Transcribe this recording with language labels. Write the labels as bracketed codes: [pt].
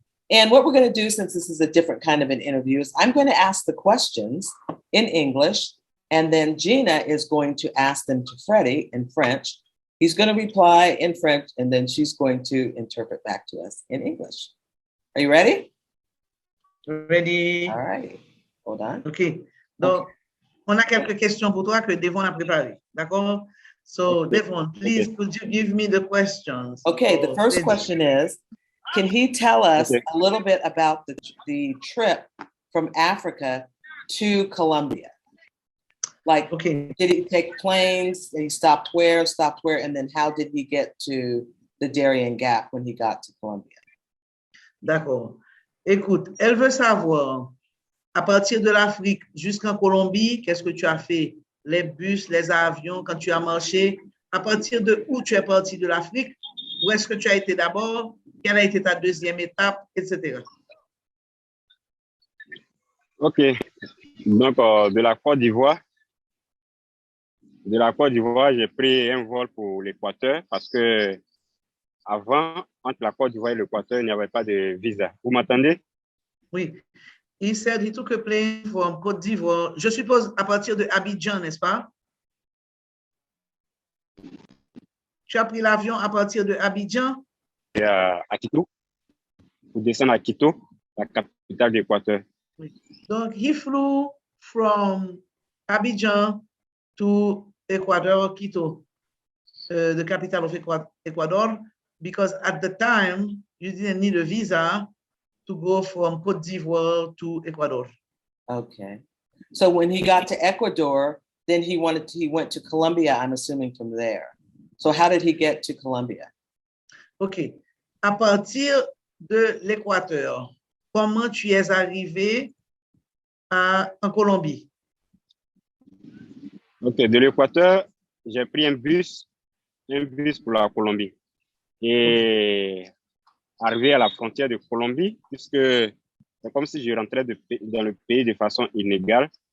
[en] And what we're going to do, since this is a different kind of an interview, is I'm going to ask the questions in English, and then Gina is going to ask them to Freddy in French. He's going to reply in French, and then she's going to interpret back to us in English. Are you ready? Ready. All right. Hold on. OK. [fr] Donc, on a quelques questions pour toi que Devon a préparées. D'accord? [en] So, Devon, please, could you give me the questions? Okay, the first question is, can he tell us a little bit about the trip from Africa to Colombia? Did he take planes? Did he stopped where, and then how did he get to the Darien Gap when he got to Colombia? [fr] D'accord. Écoute, elle veut savoir, à partir de l'Afrique jusqu'en Colombie, qu'est-ce que tu as fait? Les bus, les avions, quand tu as marché, à partir de où tu es parti de l'Afrique, où est-ce que tu as été d'abord, quelle a été ta deuxième étape, etc. OK. Donc, de la Côte d'Ivoire, j'ai pris un vol pour l'Équateur parce que avant, entre la Côte d'Ivoire et l'Équateur, il n'y avait pas de visa. Vous m'entendez? Oui. [en] He said he took a plane from Côte d'Ivoire, [fr] je suppose à partir de Abidjan, n'est-ce pas? Tu as pris l'avion à partir de Abidjan? Et à Quito, pour descendre à Quito, la capitale d'Équateur. Oui. [en] Donc, he flew from Abidjan to Ecuador, Quito, the capital of Ecuador, because at the time, you didn't need a visa to go from Côte d'Ivoire to Ecuador. Okay. So when he got to Ecuador, then he went to Colombia, I'm assuming, from there. So how did he get to Colombia? OK. [fr] À partir de l'Équateur, comment tu es arrivé en Colombie? OK, de l'Équateur, j'ai pris un bus pour la Colombie. Et arrivé à la frontière de Colombie, puisque c'est comme si je rentrais dans le pays de façon illégale.